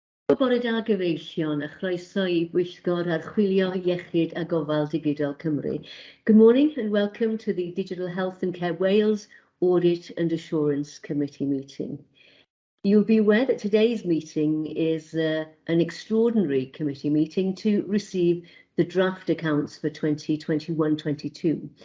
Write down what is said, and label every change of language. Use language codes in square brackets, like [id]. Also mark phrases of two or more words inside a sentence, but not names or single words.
[cy] Bore da gyfeillion a chroeso I Pwyllgor Archwilio Iechyd a Gofal Digidol Cymru. [en] Good morning and welcome to the Digital Health and Care Wales Audit and Assurance Committee meeting. You'll be aware that today's meeting is an extraordinary committee meeting to receive the draft accounts for 2021-22.